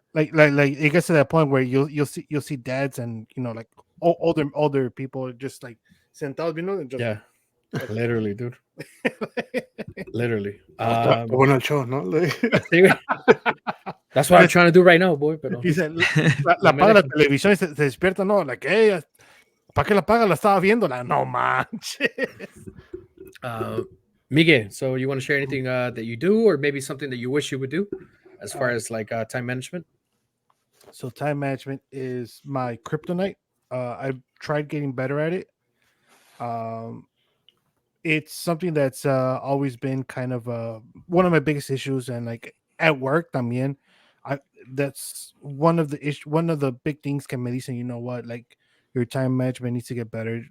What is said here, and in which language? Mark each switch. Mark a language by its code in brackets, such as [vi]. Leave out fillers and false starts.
[en] like it gets to that point where you'll see dads and like older people just like [es] sentados, [en] and just Yeah, literally, dude. Literally. [es] Está bueno el show, ¿no? [en] Like, [es] Sí, güey. [en] That's what I'm trying to do right now, boy. [es] Pero dice, la apaga la televisión y se despierta, no, [en] like, hey, [es] ¿para qué la apaga? La estaba viendo, no manches. [en] Miguel, so you want to share anything that you do, or maybe something that you wish you would do, as far as like time management? So time management is my kryptonite. I've tried getting better at it. It's something that's always been kind of one of my biggest issues, and like at work [es] también, [en] I that's one of the big things [es] que me dicen, [en] you know what, like your time management needs to get better.